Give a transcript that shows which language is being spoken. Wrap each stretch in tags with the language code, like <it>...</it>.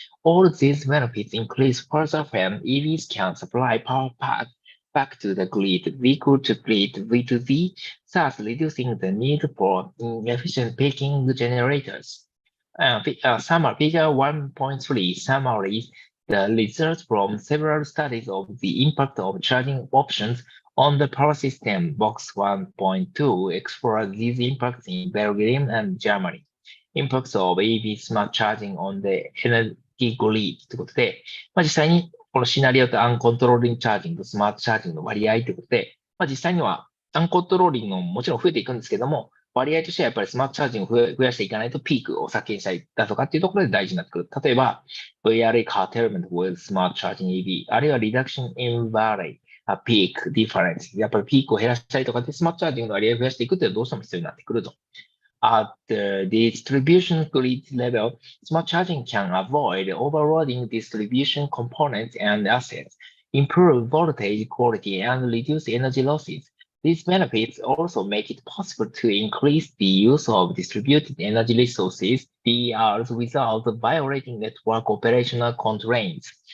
<en>All these benefits increase further when EVs can supply power back to the grid, vehicle to grid, V2V, thus reducing the need for inefficient peaking generators. Figure 1.3 summarizes the results from several studies of the impact of charging options on the power system. Box 1.2 explores these impacts in Belgium and Germany. Impacts of EV smart charging on the energy grid</en> <ja>ということで、実際にこのシナリオとアンコントローリングチャージング、スマートチャージングの割合ということで、実際にはアンコントローリングももちろん増えていくんですけども、割合としてはやっぱりスマートチャージングを増やしていかないとピークを削減したりだとかっていうところで大事になってくる。例えば、</ja> <en>VRA curtailment with smart charging EV、</en> <ja>あるいは</ja> <en>reduction in valley、peak difference。</en> <ja>やっぱりピークを減らしたりとかでスマートチャージングの割合を増やしていくっていうのはどうしても必要になってくると。</ja> <en>At the distribution grid level, smart charging can avoid overloading distribution components and assets, improve voltage quality, and reduce energy losses. These benefits also make it possible to increase the use of distributed energy resources, DERs, without violating network operational constraints.</en>